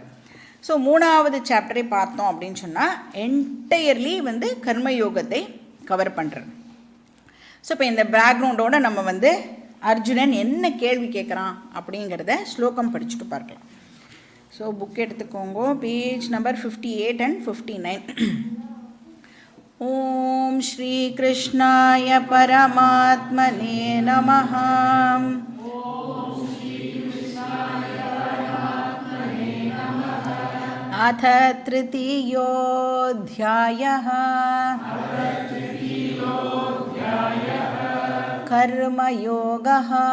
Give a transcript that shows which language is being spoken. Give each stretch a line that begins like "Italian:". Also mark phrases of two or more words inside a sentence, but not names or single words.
Tamil: ஸோ 3வது சாப்டரை பார்த்தோம் அப்படின்னு சொன்னால் என்டையர்லி வந்து கர்மயோகத்தை கவர் பண்ணுறேன். ஸோ இப்போ இந்த பேக்ரவுண்டோடு நம்ம வந்து அர்ஜுனன் என்ன கேள்வி கேட்குறான் அப்படிங்கிறத ஸ்லோகம் படிச்சுட்டு பார்க்கலாம். ஸோ புக் எடுத்துக்கோங்க,
English: page number
Tamil: 58 and 59.
Sanskrit: ॐ श्री कृष्णाय परमात्मने नमः. अथ तृतीयोऽध्यायः कर्मयोगः.